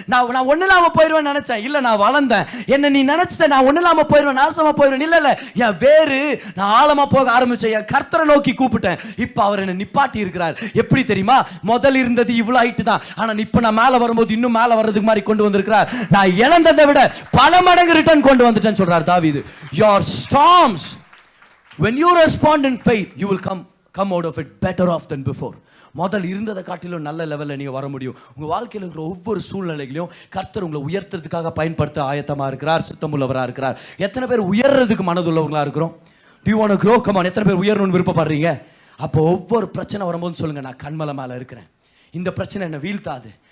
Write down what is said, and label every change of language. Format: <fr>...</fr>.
<ta>நான் ஒண்ணு இல்லாம போயிருவேன் நினைச்சேன், இல்ல நான் வளர்ந்தேன். என்ன நீ நினைச்ச நான் ஒண்ணு இல்லாம போயிருவேன், நாசமா போயிருவேன், இல்ல இல்ல, என் வேறு நான் ஆழமா போக ஆரம்பிச்சேன். என் கர்த்தரை நோக்கி கூப்பிட்டேன். இப்ப அவர் என்ன நிப்பாட்டி இருக்கிறார். எப்படி தெரியுமா? முதல் இருந்தது இவ்வளவு ஹைட் தான், ஆனா இப்ப நான் மேல வரும்போது இன்னும் மேல வர்றதுக்கு மாதிரி கொண்டு வந்திருக்கிறார். நான் இழந்ததை விட பல மடங்கு ரிட்டர்ன் கொண்டு வந்துட்டேன்னு சொல்றார் தாவீது.</ta> <en>Your storms, when you respond in faith, you will come out of it better off than before.</en> <ta>முதல் இருந்ததை காட்டிலும் நல்ல லெவலில் நீங்க வர முடியும். உங்க வாழ்க்கையில் இருக்கிற ஒவ்வொரு சூழ்நிலைகளையும் கர்த்தர் உங்களை உயர்த்துறதுக்காக பயன்படுத்த ஆயத்தமா இருக்கிறார், சித்தமுள்ளவராக இருக்கிறார். எத்தனை பேர் உயர்றதுக்கு மனதுள்ளவங்களா இருக்கிறோம்?</ta> <en>Do you want to grow? Come on.</en> <ta>எத்தனை பேர் உயரணும்னு விருப்பப்படுறீங்க? அப்போ ஒவ்வொரு பிரச்சனை வரும்போது சொல்லுங்க, நான் கண்மலை மேல இருக்கிறேன், இந்த பிரச்சனை என்ன வீழ்த்தாது.</ta>